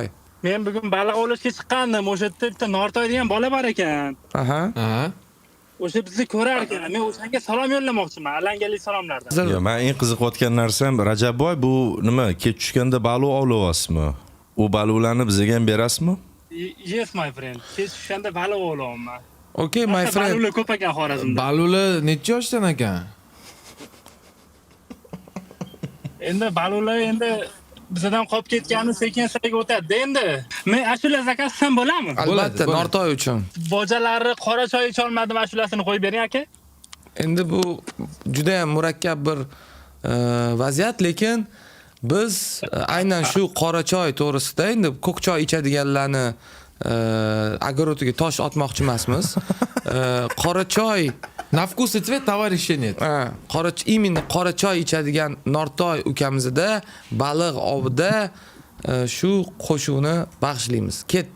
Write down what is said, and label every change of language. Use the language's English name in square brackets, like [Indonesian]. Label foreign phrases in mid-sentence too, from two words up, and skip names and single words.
[Uzbek] Men bugun baliq ovlashga chiqqandim. O'sha yerda bitta Nortoy degan bola bor ekan. Aha. O'sha bizni ko'rar ekan. Men o'shanga salom yo'llamoqchiman. Alangali salomlardan. Yo'q, men eng qiziqayotgan narsam Rajabboy, bu nima, kech tushganda baliq ovlayapsizmi? U baliqlarni bizga ham berasizmi? [English] Yes my friend. [Uzbek] Kech tushganda baliq ovlayapman. [English] Okay my friend. [Uzbek] Baliqlar ko'p ekan Xorazmda. Baliqlar necha yoshdan ekan? Endi baliqlar bizdan qolib ketgani sekin-sekin o'tadi. Endi men ashula zakasidan bo'ladimi? Albatta, Nortoy uchun. Bojalari qora choy icha olmadim, ashulasini qo'yib bering aka. Endi bu juda ham murakkab bir vaziyat, lekin biz aynan shu qora choy to'g'risida endi ko'k choy ichadiganlarni огородga tosh otmoqchi emasmiz. Qora choy [Russian] На вкус и цвет товарища нет. [Uzbek] Именно qora choy ichadigan Nortoy ukamizda baliq ovida shu qo'shuvni bag'ishlaymiz. Ketdi.